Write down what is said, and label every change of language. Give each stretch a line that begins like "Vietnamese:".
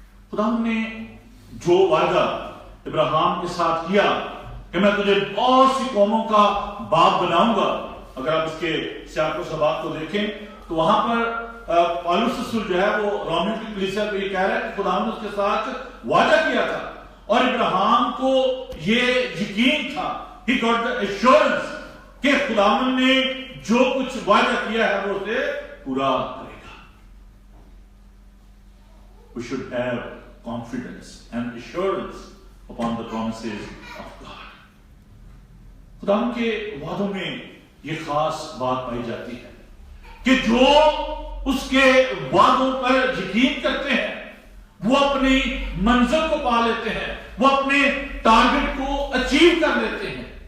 Urdu: خدا نے جو وعدہ ابراہیم کے ساتھ کیا کہ میں تجھے بہت سی قوموں کا باپ بناؤں گا, اگر آپ اس کے سیاق و سباق کو دیکھیں تو وہاں پر پالوس رسول جو ہے وہ رومیو کی کلیسیا کو یہ کہہ رہا ہے کہ خدا نے اس کے ساتھ وعدہ کیا تھا, اور ابراہیم کو یہ یقین تھا,
English: he got the assurance
Urdu: کہ خداوند نے جو کچھ وعدہ کیا ہے وہ اسے پورا کرے گا.
English: We should have confidence and assurance upon the promises of God.
Urdu: خداوند کے وعدوں میں یہ خاص بات پائی جاتی ہے کہ جو اس کے وعدوں پر یقین کرتے ہیں وہ اپنی منزل کو پا لیتے ہیں, وہ اپنے ٹارگٹ کو اچیو کر لیتے ہیں.